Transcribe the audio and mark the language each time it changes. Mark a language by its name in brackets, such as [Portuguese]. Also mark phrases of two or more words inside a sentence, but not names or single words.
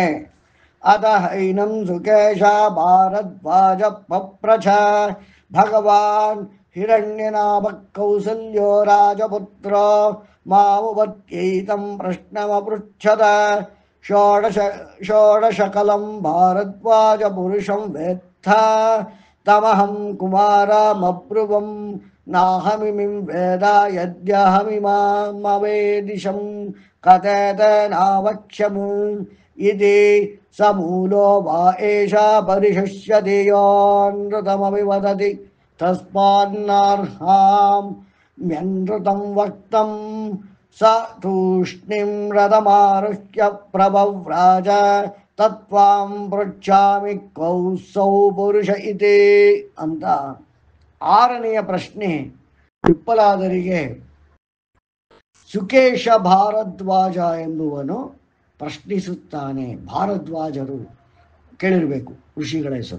[Sanskrit] ಅದ ಹೈನಂ ಸುಕೇಶ ಭಾರದ್ವಾಜ ಪಪ್ರಚ ಭಗವಾನ್ ಹಿರಣ್ಯನಾಭ ಕೌಸಲ್ಯೋ ರಾಜಪುತ್ರ ಮಾಮುಪತ್ಯೈತಂ ಪ್ರಶ್ನಮಪೃಚ್ಛದ ಷೋಡಶಕಲಂ ಭಾರದ್ವಾಜ ಪುರುಷಂ ವೇತ್ಥ ತಮಹಂ ಕುಮಾರಮಬ್ರುವಂ ನಾಹಮಿಮಿಂ ವೇದ ಯದ್ಯಹಮಿಮಾಮವೇದಿಶಂ ಕಥೇತ ನಾವಕ್ಷ್ಯಮು ಇತಿ ಸಮೂಲೋ ವಾ ಏಷ ಪರಿಶಿಷ್ಯತಿ ಯೋನೃತಮಪಿ ವದತಿ ತಸ್ಮಾನ್ನರ್ಹಾಂ ಮ್ಯನೃತಂ ವಕ್ತಂ ಸ ತೂಷ್ಣಿಂ ರಥಮಾರುಹ್ಯ ಪ್ರಭವ್ರಾಜ ತತ್ವಾಂ ಪೃಚ್ಛಾಮಿ ಕೌಸೌ ಪುರುಷ ಇತಿ [Kannada] ಅಂತ 6ನೆಯ ಪ್ರಶ್ನೆ ಪಿಪ್ಪಲಾದರಿಗೆ ಸುಕೇಶ ಭಾರದ್ವಾಜ ಎಂಬುವನು ಪ್ರಶ್ನಿಸುತ್ತಾನೆ. ಭಾರದ್ವಾಜರು ಕೇಳಿರಬೇಕು, ಋಷಿಗಳ ಹೆಸರು.